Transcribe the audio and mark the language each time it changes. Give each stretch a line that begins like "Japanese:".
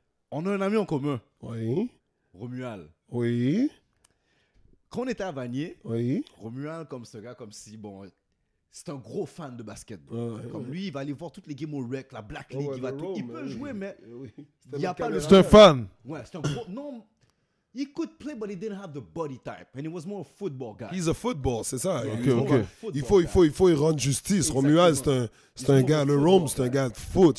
French: On a un ami en commun. Oui. Romuald. Oui. Quand on était à Vanier, Oui. Romuald, comme ce gars, comme si, bon, c'est un gros fan de basket. Comme lui, il va aller voir toutes les games au rec, la Black League, il peut jouer, mais il n'y a pas le... C'est un fan. Ouais, c'est un gros...
English: Non, he could play, but he didn't have the body type. And he was more a football guy. He's a football,
French: c'est ça. Ok. Il faut y rendre justice. Romuald, c'est un gars, le Rome, c'est un gars de foot.